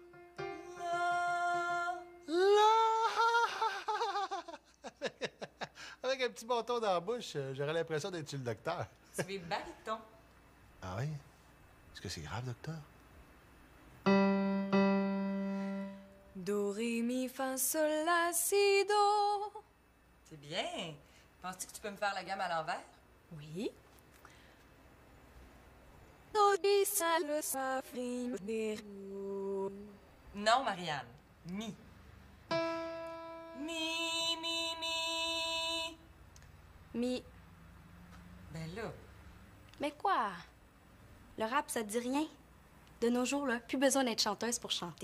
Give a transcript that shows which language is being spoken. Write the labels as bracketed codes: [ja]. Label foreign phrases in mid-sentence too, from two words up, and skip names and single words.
[fr] La. Avec un petit bâton dans la bouche, j'aurais l'impression d'être chez le docteur. Tu es baryton. Ah oui? Est-ce que c'est grave, docteur? Do, ré, mi, fa, sol, la, si, do. C'est bien. Penses-tu que tu peux me faire la gamme à l'envers? Oui. Do, di, sa, le, fa, fi, mi, do. Non, Marianne. Mi. Mi, mi, mi. Mi. Ben là. Mais quoi? Le rap, ça te dit rien? De nos jours, là, plus besoin d'être chanteuse pour chanter.